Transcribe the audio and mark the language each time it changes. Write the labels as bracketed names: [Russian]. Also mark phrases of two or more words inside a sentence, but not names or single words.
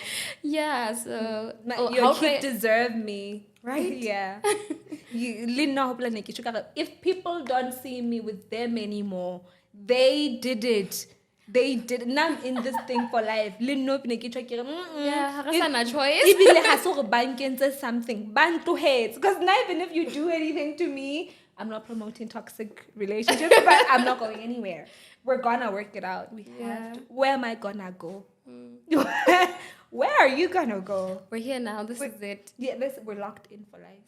[English] Yeah, so Your kids deserve me. Right? Yeah. If people don't see me with them anymore, they did it. They did. Now I'm in this thing for life. Yeah, [Southern Sotho] ha re sa na choice. Ebile ha se gore ba nkentse something. [English] Ban hates. Because now even if you do anything to me, I'm not promoting toxic relationships, but I'm not going anywhere. We're gonna work it out. We have to. Where am I gonna go? Where are you gonna go? We're here now. This is it. Yeah, we're locked in for life.